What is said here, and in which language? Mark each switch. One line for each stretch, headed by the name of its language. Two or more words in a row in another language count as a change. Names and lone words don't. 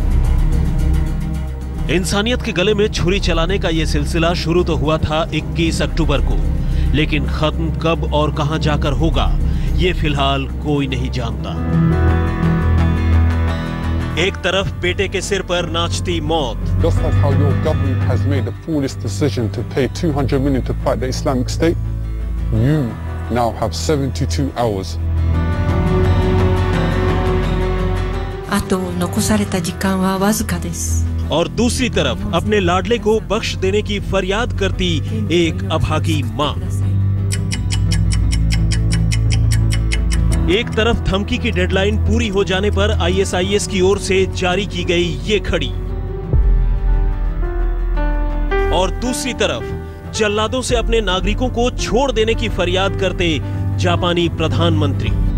Hindi: इंसानियत के गले में छुरी चलाने का यह सिलसिला शुरू तो हुआ था 21 अक्टूबर को, लेकिन खत्म कब और कहां जाकर होगा ये फिलहाल कोई नहीं जानता। एक तरफ बेटे के सिर पर नाचती मौत।
English: Just like how your government has made a foolish decision to pay 200 million to fight the Islamic State, you now have 72 hours.
Japanese: あと残された時間はわずかです。
Hindi: और दूसरी तरफ अपने लाडले को बख्श देने की फरियाद करती एक अभागी मां। एक तरफ धमकी की डेडलाइन पूरी हो जाने पर आईएसआईएस की ओर से जारी की गई ये खड़ी, और दूसरी तरफ जल्लादों से अपने नागरिकों को छोड़ देने की फरियाद करते जापानी प्रधानमंत्री।